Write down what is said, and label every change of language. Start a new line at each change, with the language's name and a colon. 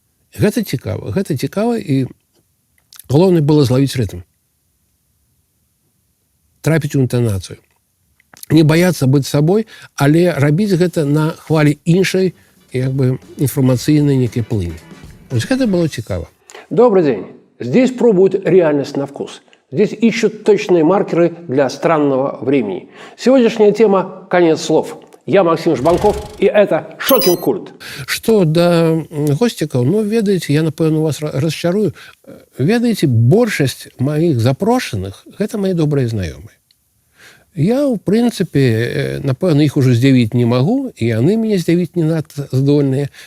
Belarusian: Гэта цікава, і галоўнае было злавіць рытм. Трапіць у інтанацыю. Не баяцца быць сабой, але рабіць гэта на хвалі іншай, як бы, інфармацыйнай некай плыні. Вось гэта было цікава. Добрый день.
Russian: Здесь пробуют реальность на вкус. Здесь ищут точные маркеры для странного времени. Сегодняшняя тема «Конец слов». Я Максим Жбанков, и это «Шокінг-культ».
Belarusian: Што да госцікаў, ведаеце, я, напэўна, вас расчарую. Ведаеце, большасць маіх запрошаных – гэта мои добрыя знаёмыя. Я, в прынцыпе, напэўна, іх ужо здзівіць не магу, і яны мяне здзівіць не надта здольныя.